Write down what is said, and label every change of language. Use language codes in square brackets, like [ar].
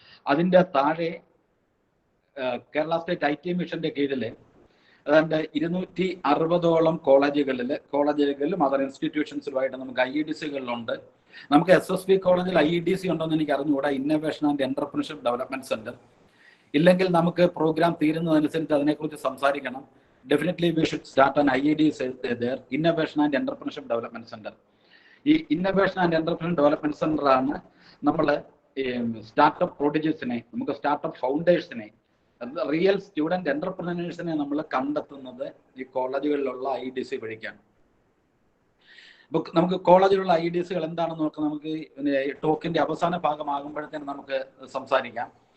[ml] അതിന്റെ താഴെ Kerala state IT മിഷന്റെ കീഴിൽ ഏതാണ്ട് 260ഓളം കോളേജുകളിലും അതർ ഇൻസ്റ്റിറ്റ്യൂഷൻസിലുമായിട്ട് നമുക്ക് IEDCകളിലുണ്ട്. നമുക്ക് SSV കോളേജിൽ IEDC ഉണ്ടോന്ന് എനിക്ക് അറിഞ്ഞുകൂടാ, innovation and entrepreneurship development centre. ഇല്ലെങ്കിൽ നമുക്ക് പ്രോഗ്രാം തീരുന്നതനുസരിച്ച് അതിനെക്കുറിച്ച് സംസാരിക്കണം. [en] Definitely we should start an IEDC there, Innovation and Entrepreneurship Development Center. [ml] ഈ innovation and entrepreneurship development centre ആണ് നമ്മൾ സ്റ്റാർട്ടപ്പ് പ്രൊഡ്യൂസിനെ, നമുക്ക് സ്റ്റാർട്ടപ്പ് ഫൗണ്ടേഴ്സിനെ, റിയൽ സ്റ്റുഡന്റ് എന്റർപ്രണേഴ്സിനെ നമ്മൾ കണ്ടെത്തുന്നത് ഈ കോളേജുകളിലുള്ള IEDC വഴിക്കാണ്. അപ്പൊ നമുക്ക് കോളേജിലുള്ള IEDCകൾ എന്താണെന്ന് നോക്കാം. നമുക്ക് ടോക്കിന്റെ അവസാന ഭാഗമാകുമ്പോഴത്തേന് നമുക്ക് സംസാരിക്കാം.